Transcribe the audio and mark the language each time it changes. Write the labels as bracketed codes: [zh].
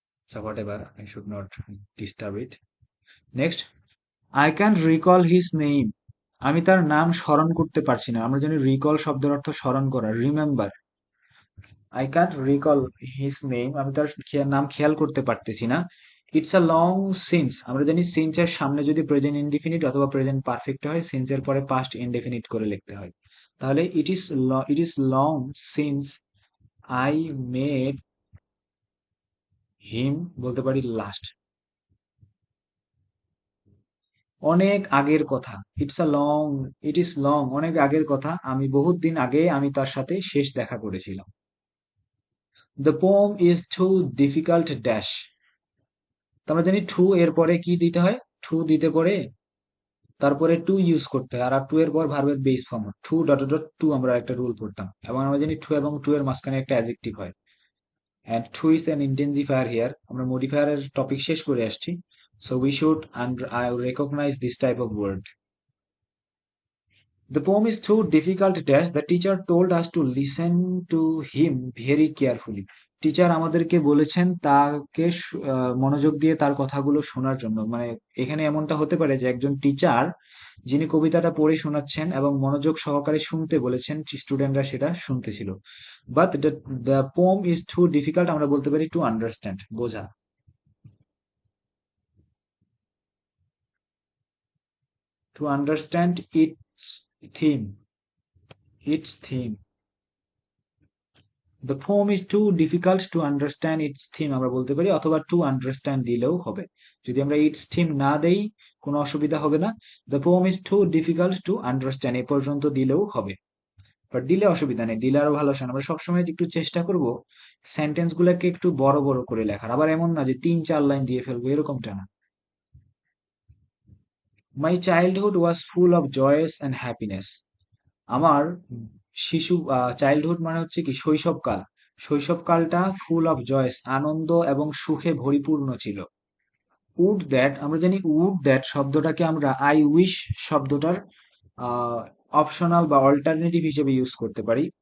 [en] So whatever, I should not disturb it. Next, I can't recall his name. [bn] আমি তার নাম স্মরণ করতে পারছি না। আমরা জানি রিকল শব্দের অর্থ স্মরণ করা, remember. [en] I can't recall his name. [bn] আমি তার নাম খেয়াল করতে পারতেছি না। [en] It's a long since. [bn] আমরা জানি since এর সামনে যদি প্রেজেন্ট ইনডিফিনিট অথবা প্রেজেন্ট পারফেক্ট হয়, since এর পরে পাস্ট ইনডেফিনিট করে লিখতে হয়। তাহলে [en] it is long since I met him, [bn] বলতে পারি লাস্ট। অনেক আগের কথা, [en] it is long, [bn] অনেক আগের কথা, আমি বহুত দিন আগে আমি তার সাথে শেষ দেখা করেছিলাম। [en] the poem is too difficult dash, [bn] আমরা জানি টু এর পরে কি দিতে হয়, টু দিতে পরে তারপরে টু ইউজ করতে হয়, আর টু এর পর ভার্বের base form two dot dot two, আমরা একটা রুল পড়তাম, এবং আমরা জানি টু এবং টু এর মাঝখানে একটা অ্যাডজেক্টিভ হয়। [en] and too is an intensifier here. [bn] আমরা মডিফায়ারের টপিক শেষ করে আসছি, [en] so we should recognize this type of word. The poem is too difficult dash. The teacher told us to listen to him very carefully. [bn] Teacher আমাদেরকে বলেছেন তাকে মনোযোগ দিয়ে তার কথাগুলো শোনার জন্য। মানে এখানে এমনটা হতে পারে যে একজন টিচার যিনি কবিতাটা পড়ে শোনাচ্ছেন এবং মনোযোগ সহকারে শুনতে বলেছেন, স্টুডেন্টরা সেটা শুনতেছিল। [en] but the poem is too difficult, [bn] আমরা বলতে পারি [en] to understand, [bn] বোঝা। [en] To understand theme its theme. The poem is too difficult to understand its theme, [bn] আমরা বলতে পারি, অথবা [en] to understand [bn] দিলেও হবে। যদি আমরা its theme না দেই কোনো অসুবিধা হবে না। [en] The poem is too difficult to understand [bn] এ পর্যন্ত দিলেও হবে, বাট দিলে অসুবিধা নেই, দিলে আরো ভালো শোনা। আমরা সবসময় একটু চেষ্টা করব সেন্টেন্স গুলাকে একটু বড় বড় করে লেখার, আবার এমন না যে 3-4 লাইন দিয়ে ফেলবো, এরকমটা না। [en] My childhood was full of joys and happiness. [bn] আমার শিশু, চাইল্ডহুড মানে হচ্ছে কি শৈশবকাল, শৈশবকালটা [en] full of joys, [bn] আনন্দ এবং সুখে পরিপূর্ণ ছিল। উড দ্যাট, আমরা জানি উড দ্যাট শব্দটাকে আমরা [en] I wish [bn] শব্দটার অপশনাল বা অল্টারনেটিভ হিসেবে ইউজ করতে পারি।